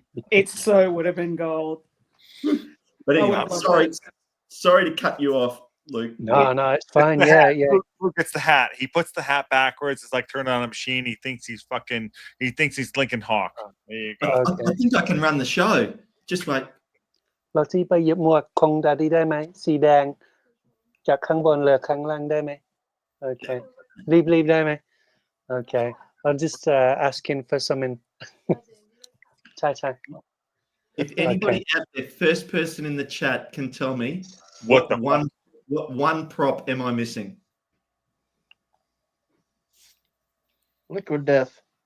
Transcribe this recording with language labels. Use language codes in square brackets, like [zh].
[en] It so would have been gold. But anyway, sorry to cut you off, Luke. No, it's fine. Yeah. Luke gets the hat. He puts the hat backwards. It's like turning on a machine. He thinks he's Lincoln Hawk. There you go. Okay. I think I can run the show. Just wait. [th] เราที่ไปหยิบหมวกของดาดี้ได้ไหมสีแดงจากข้างบนเหลือข้างล่างได้ไหม [en] Okay. [th] รีบได้ไหม [en] Okay. I'm just asking for something. [th] ใช่ [en] If anybody out there, first person in the chat can tell me what one prop am I missing? Liquid Death.